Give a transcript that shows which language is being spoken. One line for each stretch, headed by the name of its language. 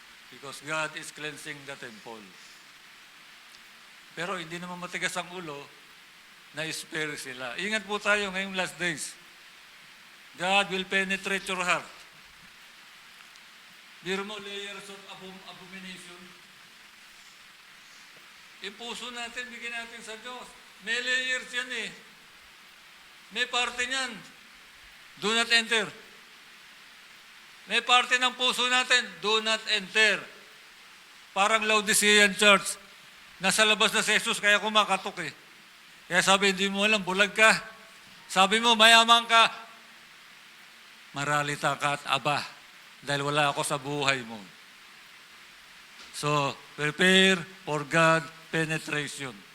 English: Because God is cleansing the temple.
Filipino: Pero hindi naman matigas ang ulo na spare sila. Ingat po tayo ngayong last days.
English: God will penetrate your heart.
Filipino: Biro mo, layers of abomination. Yung puso natin, bigyan natin sa Diyos. May layers yan eh. May parte niyan.
English: Do not enter.
Filipino: May parte ng puso natin,
English: do not enter.
Filipino: Parang Laodicean church. Nasa labas na si Jesus, kaya kumakatok eh. Kaya sabi, hindi mo alam, bulag ka. Sabi mo, mayaman ka. Maralita ka at aba. Dahil wala ako sa buhay mo.
English: So, prepare for God penetration.